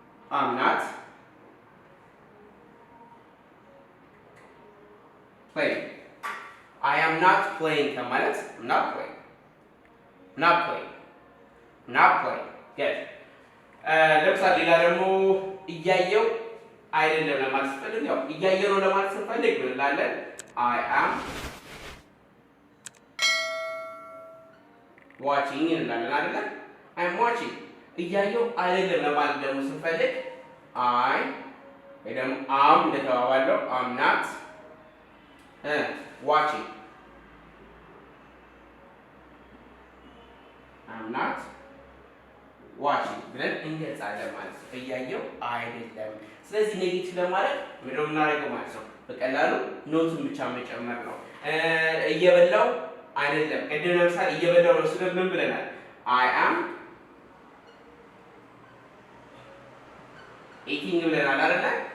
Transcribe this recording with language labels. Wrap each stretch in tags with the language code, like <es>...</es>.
<en>am not playing I am not playing ከማለት not playing not playing not playing good</en> <am>ለምሳሌ ሌላ ደግሞ እያየው አይደለም ለማለት ስንፈልግ ያው እያየው ነው ለማለት ስንፈልግ ምን እንላለን?</am> <en>I am watching</en> <am>እንላለን አይደለ?</am> <en>I am watching</en> <am>እያየው አይደለም ለማለት ደግሞ ስንፈልግ I ወይ ደግሞ am እንደተባባለው</am> <en>am not watching I'm not watching</en> <am>ብለን እንገልጻለን ማለት ነው። እያየው አይደለም። ስለዚህ ኔጌቲቭ ለማድረግ ምንድን ነው የምናደርገው ማለት ነው? በቀላሉ ኖትን ብቻ መጨመር ነው። እየበላው አይደለም። ቅድም ለምሳሌ እየበላው ነው ስለ ምን ብለናል?</am> <en>I am eating</en> <am>ብለናል አይደለ?</am>